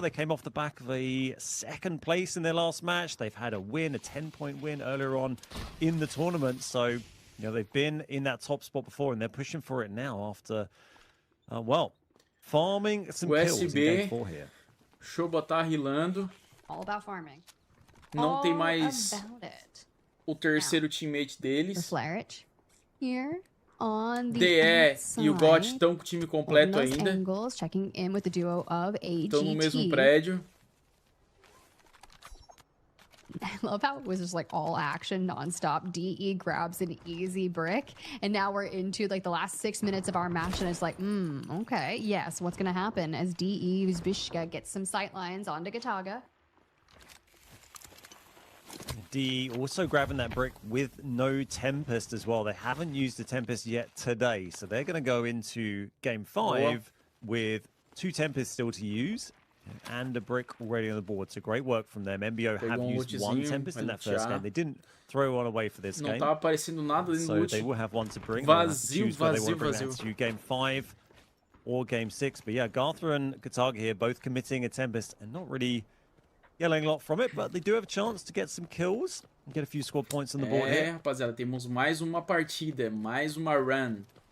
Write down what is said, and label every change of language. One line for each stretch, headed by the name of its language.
English: They came off the back of a 2nd place in their last match. They've had a win, a 10-point win earlier on in the tournament. So, you know, they've been in that top spot before and they're pushing for it now after, well, farming some kills in game 4 here.
Portuguese: Shoba tá rilando.
English: All about farming.
Portuguese: Não tem mais o terceiro teammate deles.
English: Fleric here. On the
Portuguese: DE e o GOT estão com o time completo ainda.
English: Angles, checking in with the duo of AGT.
Portuguese: Estão no mesmo prédio.
English: I love how it was just like all action non-stop. DE grabs an easy brick, and now we're into like the last 6 minutes of our match, and it's like, okay, yes, what's gonna happen as DE Uzbishka gets some sight lines onto Gataga. DE also grabbing that brick with no Tempest as well. They haven't used the Tempest yet today, so they're going to go into game 5 with 2 Tempests still to use and a brick already on the board. So great work from them. MBO have used 1 Tempest in that first game. They didn't throw one away for this game.
Portuguese: Não tá aparecendo nada ali no
English: so they will have 1 to bring.
Portuguese: Vazio.
English: Game 5 or game 6. But yeah, Gartha and Gataga here both committing a Tempest and not really yelling a lot from it, but they do have a chance to get some kills and get a few squad points on the board here.
Portuguese: Rapaziada, temos mais uma partida, mais uma round.